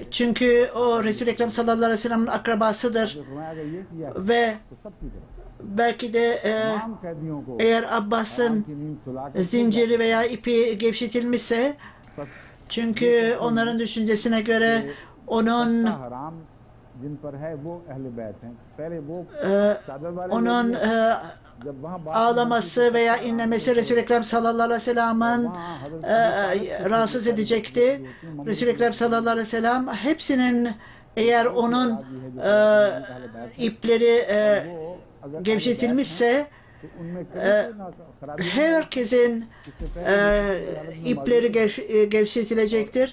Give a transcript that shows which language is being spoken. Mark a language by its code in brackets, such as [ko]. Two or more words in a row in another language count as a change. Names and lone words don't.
[tr] Çünkü o Resul-i Ekrem [ar] صلى الله عليه وسلم [tr] akrabasıdır. Ve belki de eğer Abbas'ın zinciri veya ipi gevşetilmişse, çünkü onların düşüncesine göre onun [ur] جن پر ہے وہ اہل بیت ہیں پہلے وہ چادر والے [tr] onun [ur] جب وہاں بات [tr] ağlaması veya inlemesi Resul-i Ekrem [ar] صلى الله عليه وسلم [tr] rahatsız edecekti. Resul-i Ekrem [ar] صلى الله عليه وسلم [tr] hepsinin eğer onun ipleri gevşetilmişse herkesin ipleri gevşetilecektir.